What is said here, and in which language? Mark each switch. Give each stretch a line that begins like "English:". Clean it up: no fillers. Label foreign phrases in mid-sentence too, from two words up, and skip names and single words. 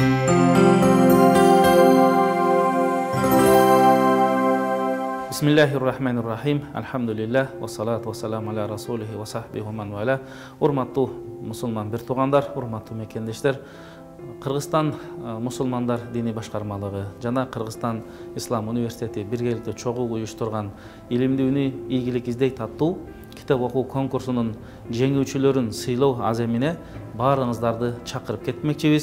Arabic: Bismillahirrahmanirrahim. Alhamdulillah. والصلاة والسلام على رسوله وصحبه ومن والى.
Kyrgyz: Урматтуу мусулман бир туугандар, урматтуу мекендештер. Кыргызстан мусулмандар диний башкармалыгы жана Кыргызстан Ислам университети биргеликте чогуу уюштурган илимдүүнү ийгилик издейт аттуу китеп окуу конкурсунун жеңүүчүлөрүн сыйлоо аземине баарыңыздарды чакырып кетмекчибиз.